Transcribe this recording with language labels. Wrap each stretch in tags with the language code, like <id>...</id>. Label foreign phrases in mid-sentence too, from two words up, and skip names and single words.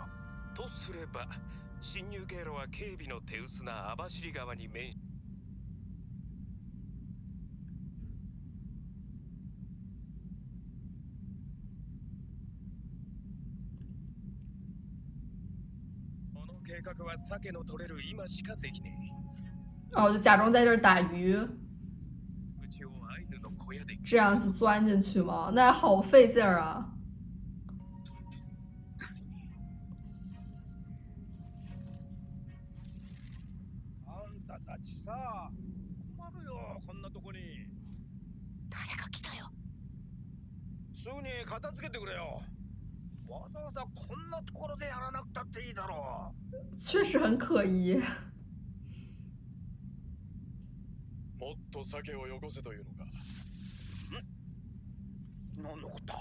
<ja>とすれば侵入経路は警備の手薄な網走川に面しこの計画は鮭の取れる今しかできね</ja> <zh>哦，就假装在这儿打鱼，</zh> <ja>え。うちをアイヌの小屋で</ja> <zh>这样子钻进去吗？那好费劲儿啊！</zh> <ja>あんたたちさ、困るよ、こんなとこに。誰が来たよ。すぐに片付けてくれよ。わざわざこんなところでやらなくたっていいだろ</ja> <zh>确实很可疑。</zh> <ja>もっと鮭をよこせというのか。う。何のことだ。</ja>